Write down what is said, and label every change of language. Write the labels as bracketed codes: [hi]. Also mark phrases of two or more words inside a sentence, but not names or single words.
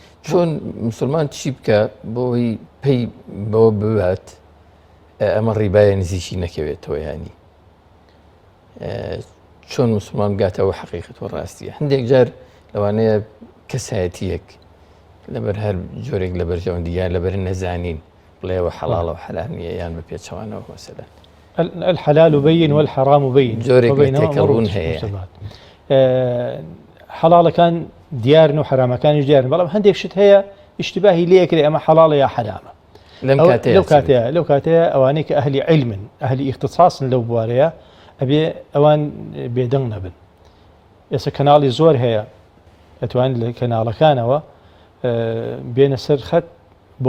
[ckb] چۆن مسلمان چی بکە بۆی پێی بەوە ببات ئەمە ڕیبایە نزیکی نەکەوێتەوە ینی چۆن مسلمان بگاتەوە حەقیقەت و ڕاستیە هەندێک جار لەوانەیە کەسایەتیەک لەبەر هەر جۆرێک لە بەرژەوەندیان لەبەر نەزانین بڵێەوە حەڵاڵە و حەلال نییە یان بە پێچەوانەوە مەسەلەن [ar] الحلال بين والحرام بين [ckb] جۆرێک تێکەڵبوون هەیە حەڵاڵەکان دیارن و حرامەکانیش دیارن بەڵام هەندێک شت هەیە ئیشتیباهی لێکرێ ئەمە حەڵاڵە یا حرامە لەو کاتەیە ئەوانەی کە ئەهلی علمن ئەهلی اختصاصن لەو بوارەیە ئەبێ ئەوان بێدەنگ نەبن ئێستا کەناڵی زۆر هەیە ئەتوان لە کەناڵەکانەوە بێنە سەر خەت بۆ